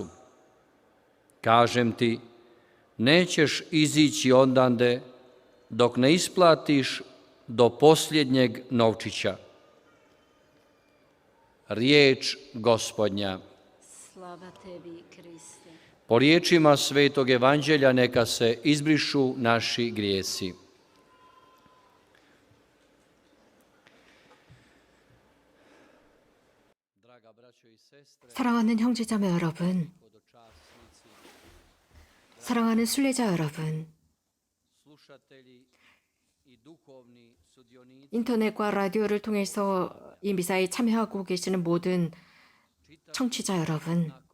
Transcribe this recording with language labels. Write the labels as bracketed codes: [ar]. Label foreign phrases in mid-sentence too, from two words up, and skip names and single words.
[hr] Kažem ti, nećeš izići ondande dok ne isplatiš do posljednjeg novčića. Riječ Gospodnja. Slava tebi, Kriste. Po riječima Svetog evanđelja neka se izbrišu naši grijesi. [ko] 사랑하는 형제자매 여러분, 사랑하는 순례자 여러분, 인터넷과 라디오를 통해서 이 미사에 참여하고 계시는 모든 청취자 여러분,